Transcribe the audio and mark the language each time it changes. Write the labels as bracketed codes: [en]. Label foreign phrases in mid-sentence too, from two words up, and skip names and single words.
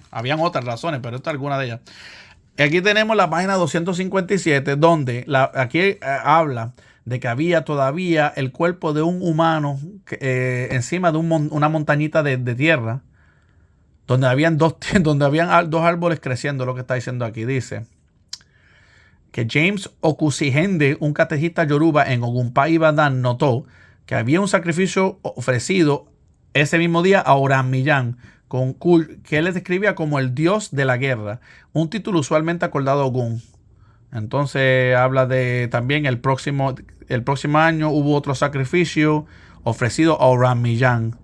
[es] Habían otras razones, pero esta es alguna de ellas. Aquí tenemos la página 257, donde aquí habla de que había todavía el cuerpo de un humano encima de una montañita de tierra, donde habían dos árboles creciendo, lo que está diciendo aquí. Dice que James Okusihende, un catechista yoruba en Ogunpa Ibadan, notó que había un sacrificio ofrecido ese mismo día a Oran Millán, que él describía como el dios de la guerra, un título usualmente acordado a Ogun. Entonces habla de también el próximo año hubo otro sacrificio ofrecido a Oran Millán.